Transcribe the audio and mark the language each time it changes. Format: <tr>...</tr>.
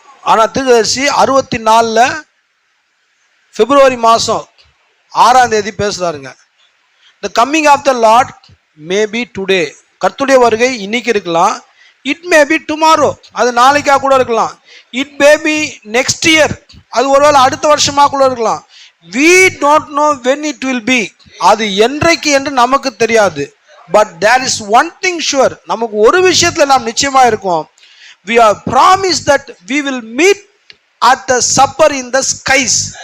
<ta>ஆனா தீர்க்கதரிசி 64 பிப்ரவரி மாதம் 6ஆம் தேதி பேசுறாருங்க.</ta> <en>The coming of the Lord may be today.</en> <ta>கர்த்தருடைய வருகை இன்னைக்கு இருக்கலாம்,</ta> <en>it may be tomorrow,</en> <ta>அது நாளைக்கா கூட இருக்கலாம்,</ta> <en>it may be next year,</en> <ta>அது ஒருவேளை அடுத்த வருஷமா கூட இருக்கலாம்.</ta> <en>we don't know when it will be,</en> <ta>அது என்றைக்கு என்று நமக்கு தெரியாது.</ta> <en>but there is one thing sure,</en> <ta>நமக்கு ஒரு விஷயத்துல நாம் நிச்சயமா இருக்கோம்.</ta> <en>we are promised that we will meet at the supper in the skies.</en>